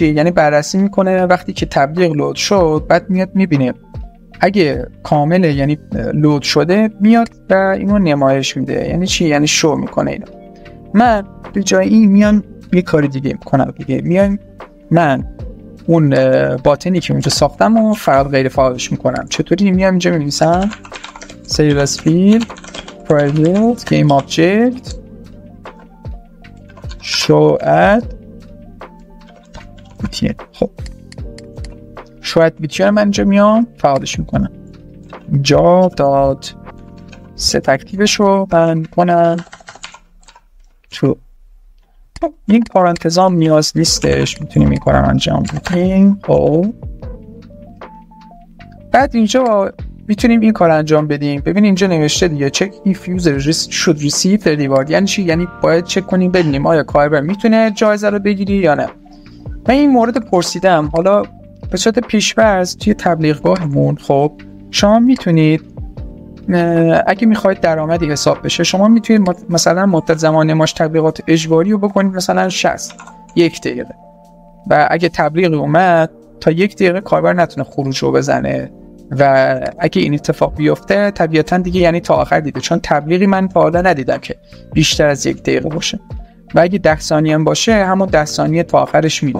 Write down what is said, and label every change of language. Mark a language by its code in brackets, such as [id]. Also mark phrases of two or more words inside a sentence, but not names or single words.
[fa] یعنی بررسی میکنه وقتی که تبلیغ لود شد، بعد میاد میبینه اگه کامله یعنی لود شده میاد و اینو نمایش میده. یعنی چی؟ یعنی شو میکنه اینو. من به جای این میان یه کاری دیگه میکنم دیگه. میام من اون باتنی که اونجا ساختم و فقط غیر فعالش میکنم. چطوری؟ میام اینجا می‌نویسم [en] save as field private game object show add btn. [fa] خب [en] show add btn [fa] من اینجا میام فعالش میکنم. اینجا داد set اکتیوش رو من کنم تو این پارانتزام نیاز نیستش، میتونیم این کارم انجام بدیم. خب بعد اینجا میتونیم این کار انجام بدیم. ببین اینجا نوشته دیگه [en] check if user should receive the reward. [fa] یعنی چی؟ یعنی باید چک کنیم ببینیم آیا کاربر میتونه جایزه رو بگیری یا نه. من این مورد پرسیدم. حالا به صورت پیش‌فرض توی تبلیغگاهمون خب شما میتونید اگه میخواید درآمدی حساب بشه شما میتونید مثلا مدت زمان نمایش تبلیغات اجباری رو بکنید مثلا 60 1 دقیقه، و اگه تبلیغ اومد تا 1 دقیقه کاربر نتونه خروج رو بزنه، و اگه این اتفاق بیفته طبیعتا دیگه یعنی تا آخر دیده، چون تبلیغی من تا حالا ندیدم که بیشتر از 1 دقیقه باشه، و اگه 10 ثانیه هم باشه همون 10 ثانیه تا آخرش میره.